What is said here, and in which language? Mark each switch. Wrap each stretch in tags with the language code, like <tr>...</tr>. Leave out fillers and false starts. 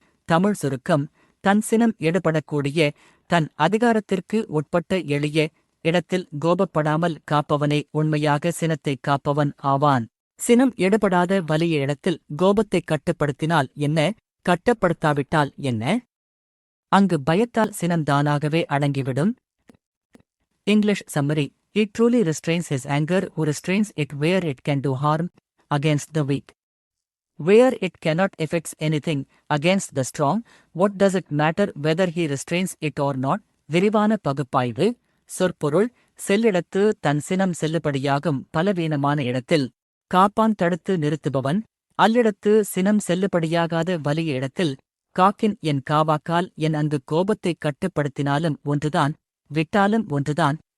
<ta>தமிழ் சுருக்கம்: தன் சினம் எடுபடக்கூடிய, தன் அதிகாரத்திற்கு உட்பட்ட எளிய இடத்தில் கோபப்படாமல் காப்பவனே உண்மையாக சினத்தைக் காப்பவன் ஆவான். சினம் எடுபடாத வலிய இடத்தில் கோபத்தைக் கட்டுப்படுத்தினால் என்ன, கட்டுப்படுத்தாவிட்டால் என்ன? அங்கு பயத்தால் சினம் தானாகவே அடங்கிவிடும்.</ta> <en>English summary: He truly restrains his anger who restrains it where it can do harm against the weak. Where it cannot effect anything against the strong, what does it matter whether he restrains it or not?</en> <ta>விரிவான பகுப்பாய்வு. சொற்பொருள்: செல்லிடத்து தன் சினம் செல்லுபடியாகும் பலவீனமான இடத்தில் காப்பான் தடுத்து நிறுத்துபவன். அல்லிடத்து சினம் செல்லுபடியாகாத வலிய இடத்தில் காக்கின் என் காவாக்கால் என். அங்கு கோபத்தைக் கட்டுப்படுத்தினாலும் ஒன்றுதான், விட்டாலும் ஒன்றுதான்.</ta>